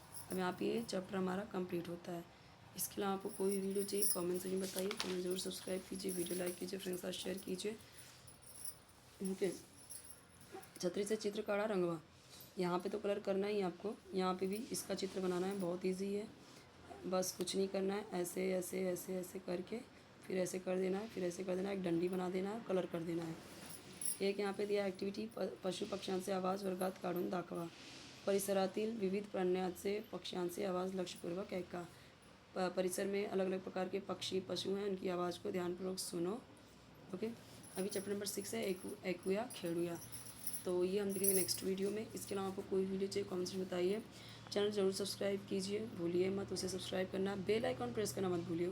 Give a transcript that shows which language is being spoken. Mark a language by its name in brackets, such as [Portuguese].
[Hindi] अब यहाँ पे ये चैप्टर हमारा कंप्लीट होता है। इसके अलावा आपको कोई वीडियो चाहिए कमेंट से बताइए, चैनल ज़रूर सब्सक्राइब कीजिए, वीडियो लाइक कीजिए, फ्रेंड्स के साथ शेयर कीजिए। ओके, [Marathi] छतरी से चित्र काढ़ा रंगवा, [Hindi] यहाँ पे तो कलर करना ही है आपको, यहाँ पे भी इसका चित्र बनाना है, बहुत ईजी है, बस कुछ नहीं करना है, ऐसे ऐसे ऐसे ऐसे करके फिर ऐसे कर देना है, फिर ऐसे कर देना है, एक डंडी बना देना है, कलर कर देना है। एक यहाँ पे दिया [Marathi] ॲक्टिव्हिटी, पशु पक्ष्यांचे आवाज वर्गात काढून दाखवा, परिसरातील विविध प्राण्यांचे पक्ष्यांचे आवाज़ लक्ष्यपूर्वक ऐका। [Hindi] परिसर में अलग अलग प्रकार के पक्षी पशु हैं, उनकी आवाज़ को ध्यानपूर्वक सुनो। ओके, अभी चैप्टर नंबर 6 है ऐकूया खेड़ूया, तो ये हम देखेंगे नेक्स्ट वीडियो में। इसके अलावा आपको कोई वीडियो चाहिए कमेंट्स में बताइए, चैनल ज़रूर सब्सक्राइब कीजिए, भूलिए मत उसे सब्सक्राइब करना, बेल आइकॉन प्रेस करना मत भूलिए।